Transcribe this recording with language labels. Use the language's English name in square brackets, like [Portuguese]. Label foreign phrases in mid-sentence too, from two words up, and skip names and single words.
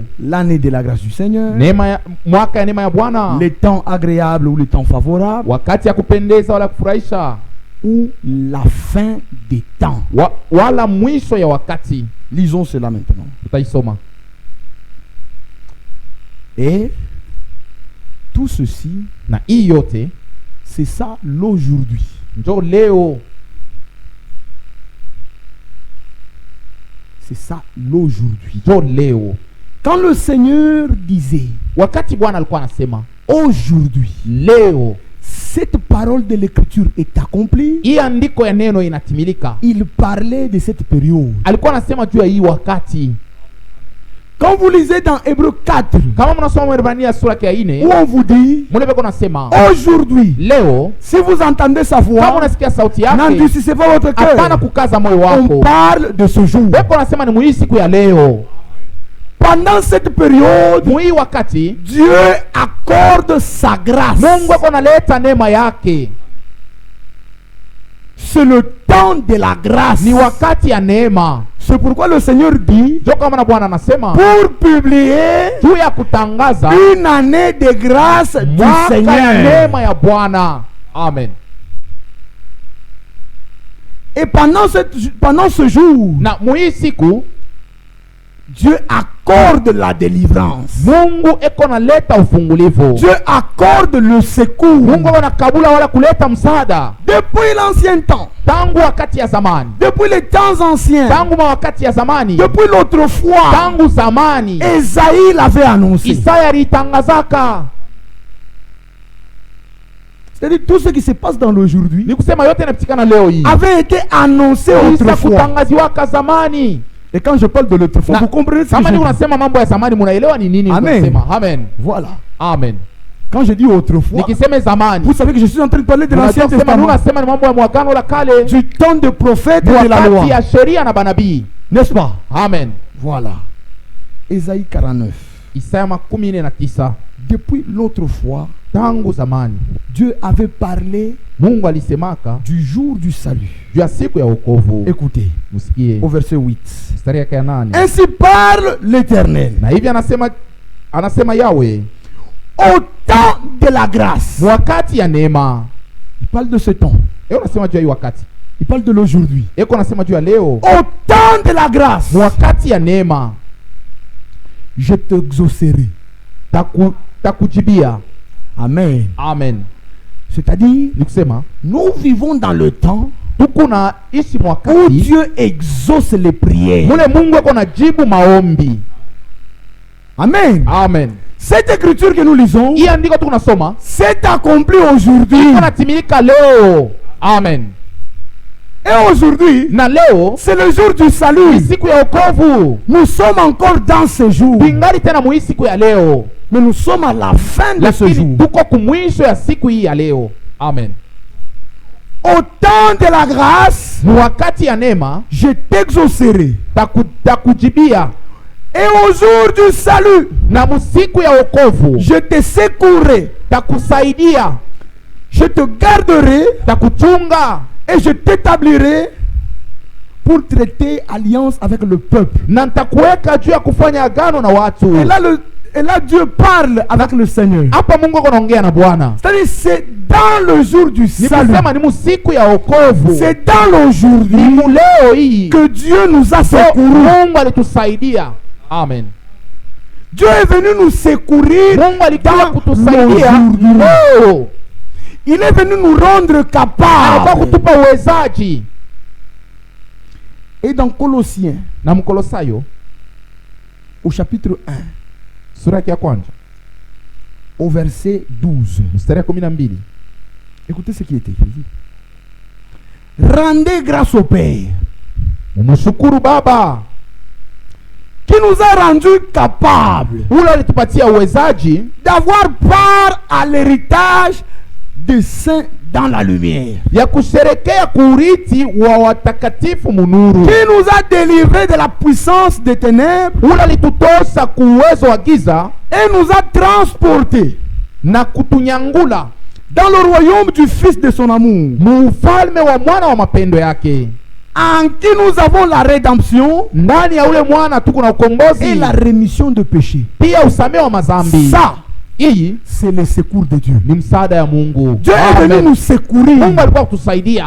[French] l'année de la grâce du Seigneur, [Swahili] neema ya mwaka ya neema ya Bwana, [French] les temps agréables ou les temps favorables, [Swahili] wakati ya kupendeza wala kufurahisha, [French] ou la fin des temps. [Swahili] wala mwisho ya wakati. [French] Lisons cela maintenant. [Swahili] Tutaisoma. [French] Et tout ceci, [Swahili] Na hii yote [French] c'est ça l'aujourd'hui. [Swahili] njo leo, [French] C'est ça l'aujourd'hui. [Swahili] njo leo. [French] Quand le Seigneur disait [Swahili] Wakati Bwana alikuwa anasema [French] aujourd'hui, [Swahili] leo, [French] cette parole de l'écriture est accomplie, [Swahili] hii andiko ya neno inatimilika. [French] il parlait de cette période. [Swahili] Alikuwa anasema juu ya hii wakati. [French] Quand vous lisez dans Hébreux 4, [Swahili] Kama mnasoma Waebrania sura ya 4, [French] où on vous dit, [Swahili] mule beko nasema [French] aujourd'hui, [Swahili] leo [French] si vous entendez sa [Swahili] kama [French] voix, [Swahili] unasikia sauti yake, [French] n'endurcissez pas votre [Swahili] hapana [French] cœur. [Swahili] kukaza moyo [French] On [Swahili] wako. [French] parle de ce jour. [Swahili] Beko nasema ni muhii siku ya leo. [French] Pendant cette période, [Swahili] Muhii wakati [French] Dieu accorde sa grâce. [Swahili] Mungu ako naleta neema yake. [French] C'est le temps de la grâce. [Swahili] Ni wakati ya neema. [French] C'est pourquoi le Seigneur dit, [Swahili] Ndio kama na Bwana anasema [French] pour publier [Swahili] juu ya kutangaza [French] une année de grâce du [Swahili] mwaka ya [French] Seigneur. [Swahili] neema ya Bwana. Amen. [French] Et pendant ce jour, [Swahili] Na muhii siku [French] Dieu accorde la délivrance. [Swahili] Mungu eko naleta ufungulivu. [French] Dieu accorde le secours. [Swahili] Mungu ako nakabula wala kuleta msaada. [French] Depuis l'ancien temps, [Swahili] Tangu wakati ya zamani. [French] depuis les temps anciens, [Swahili] Tangu wakati ya zamani. [French] depuis l'autrefois, [Swahili] Tangu zamani. [French] Esaïe l'avait annoncé. [Swahili] Isaya alitangazaka. [French] C'est-à-dire tout ce qui se passe dans l'aujourd'hui [Swahili] Ni kusema yote yanapitikana leo hii. [French] avait été annoncé [Swahili] Isa [French] autrefois. [Swahili] kutangaziwaka zamani. [French] Et quand je parle de l'autrefois, [Swahili] Na [French] vous comprenez ce que [Swahili] kama [French] je [Swahili] ni [French] dis. [Swahili] unasema mambo ya zamani munaelewa ni nini Amen. unasema. Amen. [French] Voilà. Amen. Quand je dis autrefois, [Swahili] Nikisema zamani. [French] vous savez que je suis en train de parler de l'Ancien [Swahili] Unajua kusema [French] Testament, [Swahili] unasema ni mambo ya mwagano la kale. [French] du temps de prophètes et de la loi. [Swahili] Wakati ya sheria na banabii. [French] N'est-ce pas? Amen. Voilà. Ésaïe 49. [Swahili] Isaya 49. [French] Depuis l'autrefois, [Swahili] Tangu zamani [French] Dieu avait parlé [Swahili] Mungu alisemaka [French] du jour du salut. [Swahili] juu ya siku ya wokovu. [French] Écoutez, [Swahili] Musikie [French] au verset 8. [Swahili] mstari yake ya 8. [French] Ainsi parle l'Éternel. [Swahili] Na hivi anasema Yawe, [French] Au temps de la grâce. [Swahili] wakati ya neema. [French] Il parle de ce temps. [Swahili] Unasema juu ya hii wakati. [French] Il parle de l'aujourd'hui. [Swahili] Anasema juu ya leo. [French] Au temps de la grâce, [Swahili] Wakati ya neema [French] je t'exaucerai. [Swahili] takujibia. Amen. Amen. [French] C'est-à-dire, [Swahili] Ni kusema [French] nous vivons dans le temps [Swahili] tukuna ishi [French] où [Swahili] mwakati [French] Dieu exauce les prières. [Swahili] mule Mungu ako najibu maombi. Amen. Amen. [French] Cette écriture que nous lisons, [Swahili] Hii andiko tunasoma [French] c'est accompli aujourd'hui. [Swahili] inatimilika leo. Amen. [French] Et aujourd'hui, [Swahili] Na leo [French] c'est le jour du salut. [Swahili] siku ya wokovu. [French] Nous sommes encore dans ce jour. [Swahili] Bingali tena muhii siku ya leo. [French] Mais nous sommes à la fin de ce jour. [Swahili] Lakini tuko kumwisho ya siku hii ya leo. Amen. [French] Au temps de la grâce, [Swahili] Wakati ya neema [French] je t'exaucerai. [Swahili] takujibia. [French] Et au jour du salut, [Swahili] Na musiku ya wokovu [French] je te secourrai. [Swahili] takusaidia, [French] Je te garderai [Swahili] takuchunga [French] et je t'établirai pour traiter alliance avec le peuple. [Swahili] na nitakuweka juu ya kufanya agano na watu. [French] Et là, Dieu parle avec le Seigneur. [Swahili] Hapa Mungu anaongea na Bwana. [French] C'est-à-dire, c'est dans le jour du [Swahili] Ni [French] salut. [Swahili] kusema ni musiku ya wokovu. [French] C'est dans l'aujourd'hui [Swahili] Ni muleo hii [French] que Dieu nous a secourus. [Swahili] Mungu alitusaidia. Amen. [French] Dieu est venu nous secourir. [Swahili] Mungu alikuja [French] Dans [Swahili] kutusaidia [French] l'aujourd'hui. [Swahili] leo. [French] Il est venu nous rendre [Swahili] Alikuwa [French] capables. [Swahili] kutupa uwezaji. [French] Et dans Colossiens, [Swahili] Na Mkolosayo [French] au chapitre 1, [Swahili] sura ya kwanza [French] au verset 12, [Swahili] mstari 12. [French] écoutez ce qui est écrit. Rendez grâce au Père [Swahili] Mshukuru Baba [French] qui nous a rendus capables [Swahili] ule alitupatia uwezaji [French] d'avoir part à l'héritage des saints dans la lumière, [Swahili] ya kusherekea kuurithi wa watakatifu munuru, [French] qui nous a délivrés de la puissance des ténèbres [Swahili] ule alitutosha kuuwezo wa giza [French] et nous a transportés [Swahili] na kutunyangula [French] dans le royaume du Fils de son amour, [Swahili] muufalme wa mwana wa mapendo yake, [French] en qui nous avons la rédemption [Swahili] ndani ya ule mwana tuko na [French] et [Swahili] ukombozi [French] la rémission de péché. [Swahili] pia usamehe wa mazambi. [French] Ça, [Swahili] Hii [French] c'est le secours de Dieu. [Swahili] ni msaada ya Mungu. [French] Dieu est venu nous secourir. [Swahili] Mungu alikuwa kutusaidia,